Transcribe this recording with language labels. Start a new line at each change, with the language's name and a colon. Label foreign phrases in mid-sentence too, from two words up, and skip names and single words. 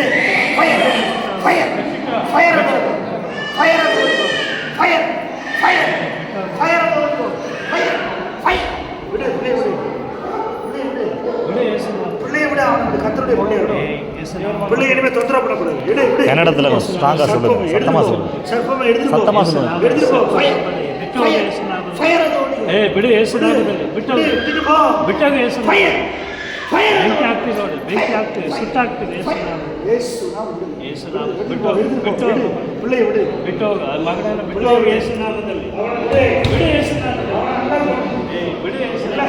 English: fire fire fire fire fire fire fire fire fire.
Tamil: விடு விடு விடு. பிள்ளைய விட அவனுக்கு கர்த்தருடைய பிள்ளைய விட. பிள்ளை இனிமே தொந்தரவு பண்ணக்கூடாது. விடு விடு. கன்னடத்துல ஸ்ட்ராங்கா சொல்லுங்க. சத்தமா சொல்லுங்க. சத்தமா எடுத்து சத்தமா சொல்லுங்க. எடுத்து போ.
English: fire fire fire.
Kannada: ஏய் ಬಿಡು ಯೇಸುನಾಮದಲ್ಲಿ ಬಿಟ್ಟು போ. ಬಿಟ್ಟಾಗ ಯೇಸು
English: fire fire.
Kannada: ಬೆಂಕಿ ಆಗ್ತಿದೆ ನೋಡಿ. ಬೆಂಕಿ ಆಗ್ತಿದೆ. ಸುಟ್ಟಾಗ್ತಿದೆ ಯೇಸುನಾಮ. ಬಿಟ್ಟು ಬಿಟ್ಟು ಬಿಡು. ಬಿಡು. ಬಿಟ್ಟು ಹೋಗ ಮಗನನ್ನ ಬಿಟ್ಟು ಹೋಗ ಯೇಸುನಾಮದಲ್ಲಿ. ಬಿಡು ಯೇಸುನಾಮದಲ್ಲಿ. ಏಯ್ ಬಿಡು ಯೇಸುನಾಮ.